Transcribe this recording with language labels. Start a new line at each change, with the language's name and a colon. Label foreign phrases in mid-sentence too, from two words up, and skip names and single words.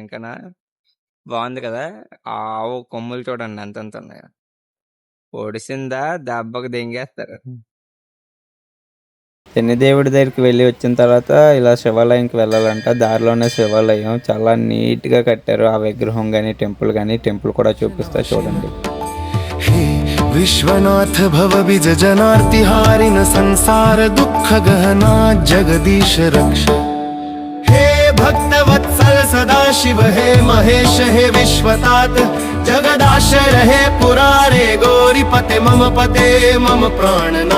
Telugu: ఇంకా బాగుంది కదా. ఆ ఆవు కొమ్ములు చూడండి ఎంతెంత ఉన్నాయో. పొడిసిందా దెబ్బకు దెంగేస్తారు. శనిదేవుడి దగ్గరికి వెళ్ళి వచ్చిన తర్వాత ఇలా శివాలయంకి వెళ్ళాలంట. దారిలోనే శివాలయం చాలా నీట్గా కట్టారు. ఆ విగ్రహం కానీ టెంపుల్ కానీ. టెంపుల్ కూడా చూపిస్తా చూడండి.
Sanskrit: विश्वनाथ भव बिज जनार्तिहारिन संसार दुख गहना जगदीश रक्ष। हे भक्त वत्सल सदा शिव, हे महेश, हे विश्वतात जगदाशय हे पुरारे गौरीपते मम पते मम प्राणनाथ।